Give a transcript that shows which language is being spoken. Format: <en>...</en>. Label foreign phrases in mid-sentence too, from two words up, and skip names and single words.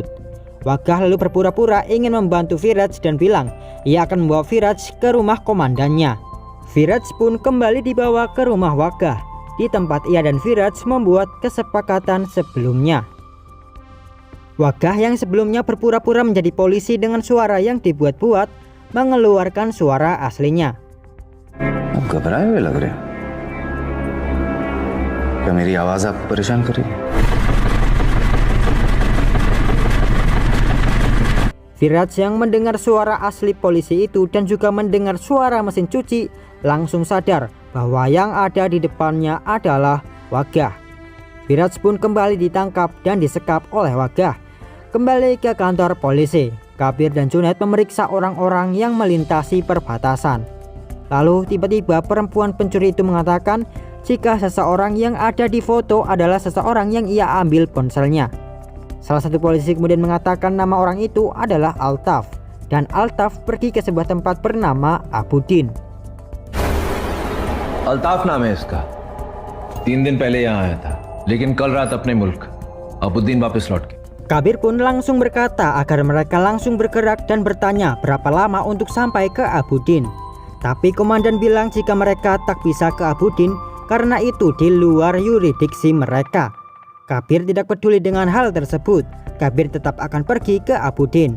<id>Wagah lalu berpura-pura ingin membantu Viraj dan bilang ia akan membawa Viraj ke rumah komandannya. Viraj pun kembali dibawa ke rumah Wagah, di tempat ia dan Viraj membuat kesepakatan sebelumnya. Wagah yang sebelumnya berpura-pura menjadi polisi dengan suara yang dibuat-buat mengeluarkan suara aslinya.</id> <hi>आप घबराए हुए लग रहे हो। क्या मेरी आवाज आपको परेशान कर रही है?</hi> <id>Viraj yang mendengar suara asli polisi itu dan juga mendengar suara mesin cuci langsung sadar bahwa yang ada di depannya adalah Wagah. Viraj pun kembali ditangkap dan disekap oleh Wagah. Kembali ke kantor polisi, Kabir dan Junaid memeriksa orang-orang yang melintasi perbatasan. Lalu tiba-tiba perempuan pencuri itu mengatakan jika seseorang yang ada di foto adalah seseorang yang ia ambil ponselnya. Salah satu polisi kemudian mengatakan nama orang itu adalah Altaf, dan Altaf pergi ke sebuah tempat bernama Abuddin.</id> <hi>अल्ताफ नाम है इसका। 3 दिन पहले यहाँ आया था, लेकिन कल रात अपने मुल्क अबुद्दीन वापस लौट गया।</hi> <id>Kabir pun langsung berkata agar mereka langsung bergerak dan bertanya berapa lama untuk sampai ke Abuddin. Tapi komandan bilang jika mereka tak bisa ke Abuddin karena itu di luar yurisdiksi mereka. Kabir tidak peduli dengan hal tersebut. Kabir tetap akan pergi ke Abuddin.</id>